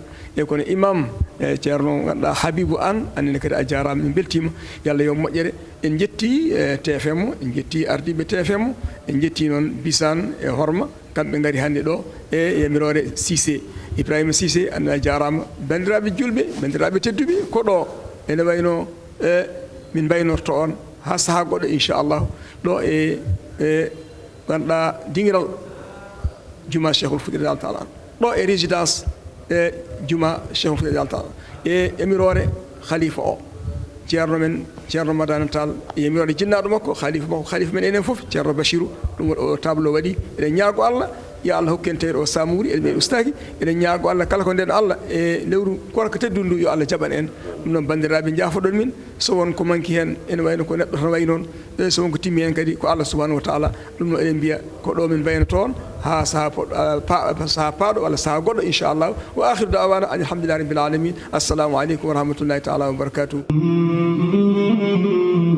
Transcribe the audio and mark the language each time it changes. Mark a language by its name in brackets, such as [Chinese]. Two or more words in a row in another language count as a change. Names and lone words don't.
[Fula] e kono imam Ceerno ganduɗa Habibou An annene kadi a jarama min beltima yalla yo moƴƴere en jetti TFM en jetti ardiɓe TFM en jetti noon Bisane e Horma kamɓe gari hannde ɗo e yamirore Cissé Ibrahima Cissé anda jarama bandiraɓe julɓe bandiraɓe tedduɓe ko ɗo ene wayno min baynorto on ha saaha goɗɗo inchallahu ɗo e ganduɗa dingiral juma Cheikhul Fouti [Arabic] رضي الله تعالى [Fula] ɗo e résidence juma Cheikhul Fouti [Arabic] رضي الله تعالى [Fula] e yamirore khalifa o Ceerno Madani Tall e yamirore jinnaɗo makko khalifa men enen foof Ceerno Bachirou ɗum o tableau waɗi eɗen ñaago Allah ya Allah hokkente o samuri e ustaki eɗen ñaago Allah kala ko nden Allah e lewru korko teddu ndu yo Allah jaɓan en ɗum noon bandiraɓe jaafoɗon min so won ko manki hen ene wayno ko neɗɗo tan way noon so won ko timmi hen kadi ko Allah [Arabic] سبحانه وتعالى [Fula] ɗum noon eɗen mbiya ko ɗo min bayno toon ha saha paaɗo walla saha goɗɗo [Arabic] إن شاء الله وآخر دعوانا الحمد لله رب العالمين السلام عليكم ورحمة الله تعالى وبركاته